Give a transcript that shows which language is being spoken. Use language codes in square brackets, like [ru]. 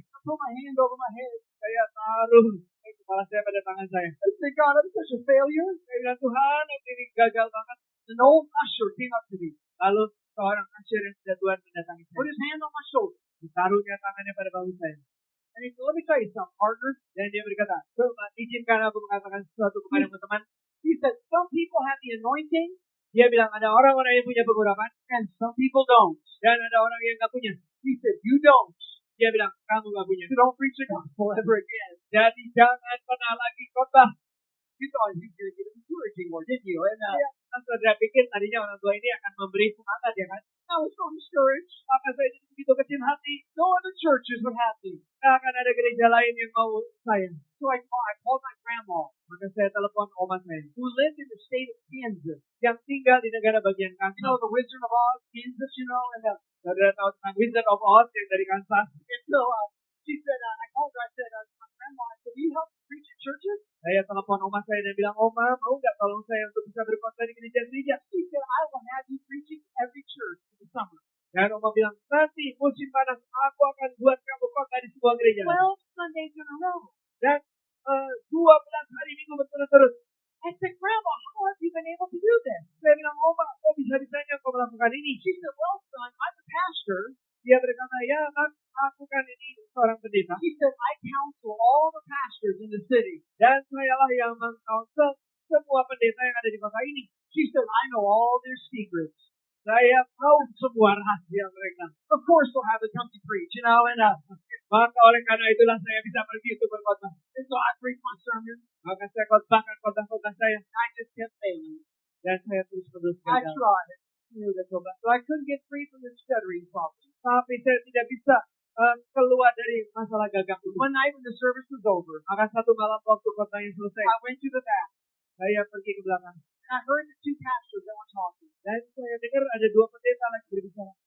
[en] I put my hand over my head. [id] saya taruh kepala saya pada tangan saya. [en] I said, God, I'm such a failure. [id] Saya bilang, Tuhan, aku ini gagal banget. [en] An old usher came up to me, [id] Lalu seorang asyir yang sudah Tuhan mendatangi [en] put [id] saya. [en] his hand on my shoulder, [id] Ditaruhnya tangannya pada bahu saya. [en] and he said, let me tell you something, partner. [id] Dan dia berkata, coba izinkan aku mengatakan sesuatu kepadamu teman. [en] He said, some people have the anointing, [id] Dia bilang ada orang-orang yang punya pengurapan [en] and some people don't. [id] dan ada orang yang nggak punya. [en] He said, you don't. [id] Dia bilang kamu nggak punya. [en] You don't preach the gospel ever again. [id] Jadi jangan pernah lagi khotbah. [en] You thought he was going to get encouraging more, didn't you? And [id] Ya, saya pikir tadinya orang tua ini akan memberi semangat ya kan. [en] I was so discouraged. [id] Maka saya jadi begitu kecil hati. [en] No other churches would have me. [id] Nggak akan ada gereja lain yang mau saya. [en] So I called my grandma, [id] Maka saya telepon oma saya [en] who lived in the state of Kansas. [id] yang tinggal di negara bagian [en] You [id] Kansas. [en] know, the Wizard of Oz, Kansas, and [id] Saudara tahu tentang Wizard of Oz yang dari Kansas. [en] so she said, I called her, I said, my grandma, I said, will you help preach at churches? [id] Saya telepon oma saya dan bilang, Oma, mau nggak tolong saya untuk bisa berkhotbah di gereja-gereja? [en] She said, I will have you preaching every church in the summer. [id] Dan oma bilang, nanti musim panas aku akan buat kamu khotbah di sebuah gereja. [en] 12 Sundays in a row. [id] Dan 12 hari minggu berturut-turut. [en] I said, Grandma, how have you been able to do this? [id] Saya bilang, Oma, kok bisa-bisanya kau melakukan ini? [en] She said, well, son, I'm a pastor. [id] Dia berkata, ya kan, aku kan ini seorang pendeta. [en] She said, I counsel all the pastors in the city. [id] Dan sayalah yang mengkonsel semua pendeta yang ada di kota ini. [en] She said, I know all their secrets. [id] Saya tahu semua rahasia mereka. [en] Of course, they'll have to come to preach, and [id] Maka oleh karena itulah saya bisa pergi untuk berkhotbah. [en] so I preached my sermon. [id] Maka saya khotbahkan khotbah saya. [en] I just kept failing. [id] Dan saya terus-menerus [en] I [id] gagal. [en] tried. [id] Sudah coba. [en] So I couldn't get free from this stuttering problem. [id] Tapi saya tidak bisa keluar dari masalah gagal ini. [en] One night when the service was over, [id] Maka satu malam waktu khotbahnya selesai, [en] I went to the back, [id] saya pergi ke belakang. [en] and I heard the two pastors that were talking. [id] Dan saya dengar ada dua pendeta lagi berbicara.